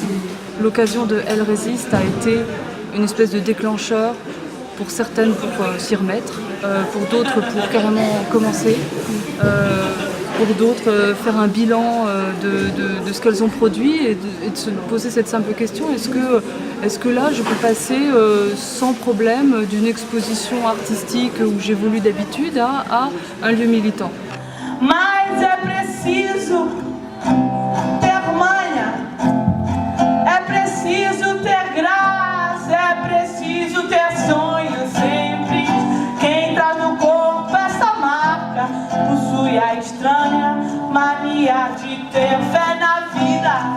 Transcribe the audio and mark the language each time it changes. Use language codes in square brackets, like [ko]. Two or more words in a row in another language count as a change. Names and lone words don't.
[fr] L'occasion de Elle résiste a été une espèce de déclencheur, pour certaines pour s'y remettre, pour d'autres pour carrément commencer, pour d'autres faire un bilan de ce qu'elles ont produit et de se poser cette simple question, est-ce que là je peux passer sans problème d'une exposition artistique où j'évolue d'habitude à un lieu militant. [pt] Mas é preciso ter manha, é preciso ter graça, é preciso ter sonho sempre. Quem traz no corpo essa marca possui a estranha mania de ter fé na vida.